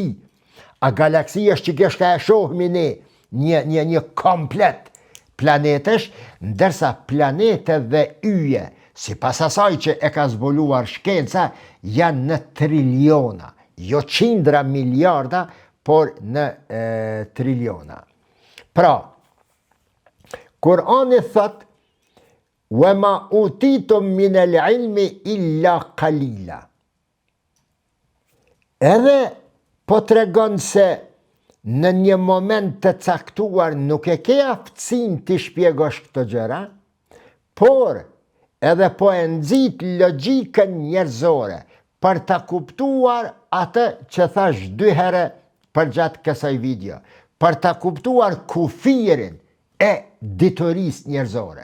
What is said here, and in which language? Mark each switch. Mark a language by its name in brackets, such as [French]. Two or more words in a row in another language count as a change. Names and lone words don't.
[Albanian] A galaksi është që këshka e shohmi ne, një komplet planetësh, ndërsa planetet dhe yje, si pas asaj që e ka zbuluar shkenca, janë në triliona, jo 100 miliarda, por në triliona. Pra, Kur'ani thot, [Arabic] وَمَا أُوتِيتُم مِّنَ الْعِلْمِ إِلَّا قَلِيلًا. [Albanian] Edhe po tregon se në një moment të caktuar nuk e ke aftësinë të shpjegosh këto gjëra, por edhe po e nxit logjikën njerëzore për ta kuptuar atë që thash 2 herë përgjatë kësaj video, për ta kuptuar kufirin e diturisë njerëzore.